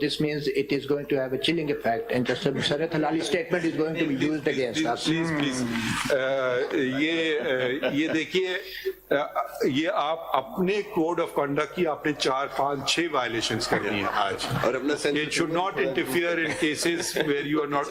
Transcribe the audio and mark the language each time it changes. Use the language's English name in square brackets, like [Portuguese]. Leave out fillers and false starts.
[English] This means it is going to have a chilling effect, and Justice Sarat Hilali's statement is going to be used against us. Please. [Hindi] ये देखिए ये आप अपने code of conduct की आपने 4 5 6 violations کرنی ہے آج. [English] It should not interfere in cases where you are not.